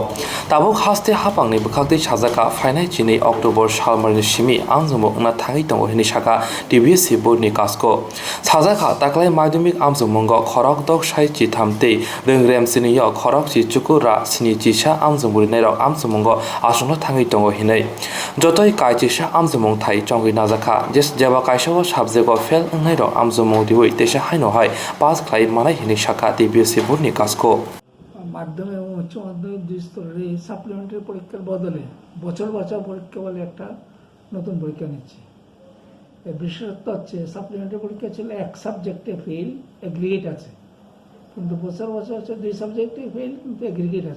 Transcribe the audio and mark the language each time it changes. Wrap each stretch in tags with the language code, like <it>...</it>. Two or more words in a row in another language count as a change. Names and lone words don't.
<trp>Tabuk haste habang ni bukhangtei sajaka fainai chini October salmarni simi amjumok na thangai tongo hini saka TBS board ni kasko sajaka taklai madhyamik amjumongo khorok dok sai chi thamtei ringrem sini yo khorok chi chukura sini chi sa amjumuri nairok amjumongo asungno thangai tongo hinai jotoi kai chi sa amjumong thai chongui najaka jes jeba kaisa</trp> <en>subject of fail</en> <trp>nairok amjumong diwi tesa haino hai pass khlai manai hini saka TBS board ni kasko</trp> <bn>মাধ্যমিক এবং উচ্চ মাধ্যমিক দুই স্তরের এই সাপ্লিমেন্টারি পরীক্ষার বদলে বছর বছর পরীক্ষা বলে একটা নতুন পরীক্ষা নিচ্ছে। এর বিশেষত্ব হচ্ছে সাপ্লিমেন্টারি পরীক্ষা ছিল এক</bn> <en>subject fail,</en> <bn>এগ্রিগেট আছে, কিন্তু বছর বছর হচ্ছে দুই</bn> <en>subject fail</en> <bn>কিন্তু এগ্রিগেট আছে।</bn>